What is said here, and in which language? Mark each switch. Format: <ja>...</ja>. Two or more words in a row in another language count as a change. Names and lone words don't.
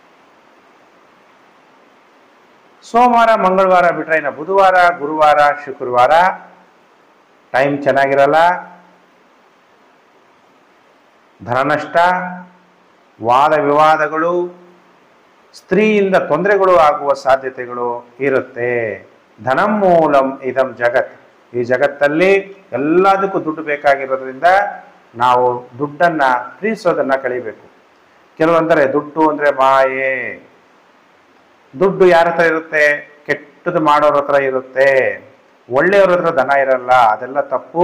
<kn>ಸೋಮವಾರ ಮಂಗಳವಾರ ಬಿಟ್ರೆ ಇನ್ನು ಬುಧವಾರ ಗುರುವಾರ ಶುಕ್ರವಾರ ಟೈಮ್ ಚೆನ್ನಾಗಿರಲ್ಲ, ಧನನಷ್ಟ, ವಾದ ವಿವಾದಗಳು, ಸ್ತ್ರೀಯಿಂದ ತೊಂದರೆಗಳು ಆಗುವ ಸಾಧ್ಯತೆಗಳು ಇರುತ್ತೆ.</kn> <sa>ಧನಂ ಮೂಲಂ ಇದಂ ಜಗತ್,</sa> <kn>ಈ ಜಗತ್ತಲ್ಲಿ ಎಲ್ಲದಕ್ಕೂ ದುಡ್ಡು ಬೇಕಾಗಿರೋದ್ರಿಂದ ನಾವು ದುಡ್ಡನ್ನ ಪ್ರೀತಿಸೋದನ್ನ ಕಲಿಬೇಕು. ಕೆಲವಂತಾರೆ ದುಡ್ಡು ಅಂದ್ರೆ ಮಾಯೆ, ದುಡ್ಡು ಯಾರ ಹತ್ರ ಇರುತ್ತೆ? ಕೆಟ್ಟದ್ದು ಮಾಡೋರ ಹತ್ರ ಇರುತ್ತೆ, ಒಳ್ಳೆಯವ್ರ ಹತ್ರ ಧನ ಇರಲ್ಲ, ಅದೆಲ್ಲ ತಪ್ಪು.</kn>